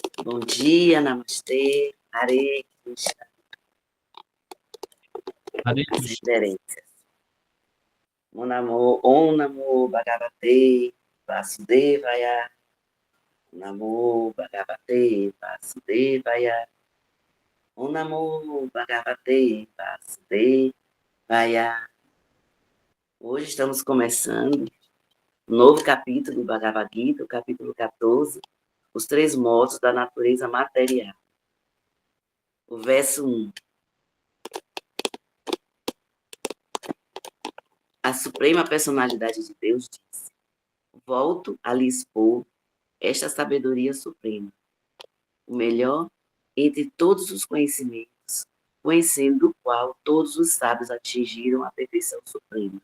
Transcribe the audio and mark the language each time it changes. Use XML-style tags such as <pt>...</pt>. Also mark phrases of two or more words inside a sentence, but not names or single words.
<pt>Bom dia, namastê, Hare Krishna, Hare as Krishna. reverências.</pt> <sa>Om Namo Bhagavate Vasudevaya, Namo Bhagavate Vasudevaya, Om Namo Bhagavate Vasudevaya.</sa> <pt>Hoje estamos começando um novo capítulo do Bhagavad Gita, o capítulo 14, os três modos da natureza material. O verso 1. A Suprema Personalidade de Deus disse: volto a lhe expor esta sabedoria suprema, o melhor entre todos os conhecimentos, conhecendo o qual todos os sábios atingiram a perfeição suprema.</pt>